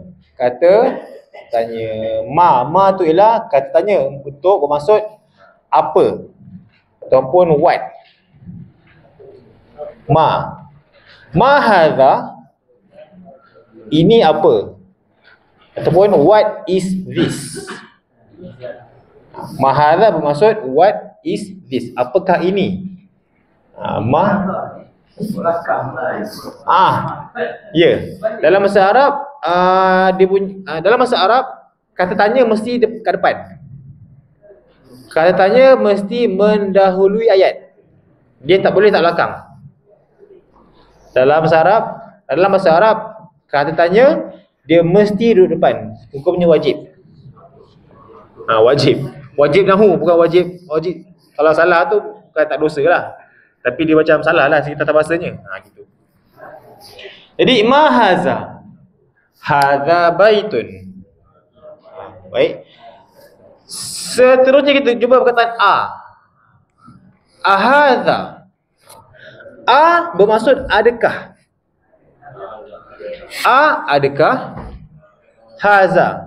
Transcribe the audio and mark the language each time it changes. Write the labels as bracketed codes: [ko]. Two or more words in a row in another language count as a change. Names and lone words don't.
[ms] Kata tanya. Ma tu ialah kata tanya untuk bermaksud apa ataupun what. Mahaza ini apa? [en] Ataupun what is this? Mahaza bermaksud what is this? [ms] Apakah ini? Ya. Dalam bahasa Arab dalam bahasa Arab kata tanya mesti ke depan. Kata tanya mesti mendahului ayat. Dia tak boleh tak belakang. Dalam bahasa Arab kata tanya dia mesti duduk depan. Hukumnya wajib. Wajib nahu, bukan wajib. Kalau salah tu bukan tak dosa lah. Tapi dia macam salah lah segi tata bahasanya. Gitu. Jadi [ar] ما هذا. هذا بيت. [ms] Baik. Seterusnya kita jumpa perkataan a. Ahadza. A bermaksud adakah. Adakah. Haza.